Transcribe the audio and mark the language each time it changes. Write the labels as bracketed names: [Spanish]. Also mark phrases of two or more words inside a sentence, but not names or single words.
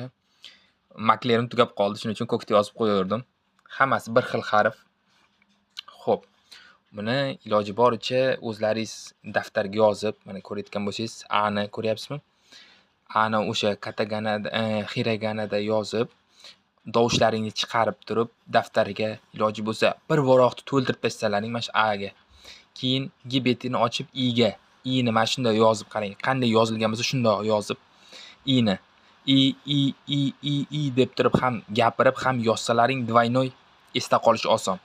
[Uzbek] Maklerim tugab qoldi, shuning uchun ko'kda yozib qo'yardim. Hammasi bir xil harf. Xo'p. Buni iloji boricha o'zlaringiz daftarga yozib, mana ko'rayotgan bo'lsangiz, A ni ko'ryapsizmi? A ni o'sha kataganada, hiraganada yozib, dovushlaringizni chiqarib turib, daftarga iloji bo'lsa bir varaqni to'ldirib tashlaring mana shu A ga. Keyin G betini ochib I ga, I ni mana shunday yozib qarang. Qanday yozilgan bo'lsa shunday yozib I ni I deb turib ham gapirib ham yozsalaring двойной esda qolishi oson.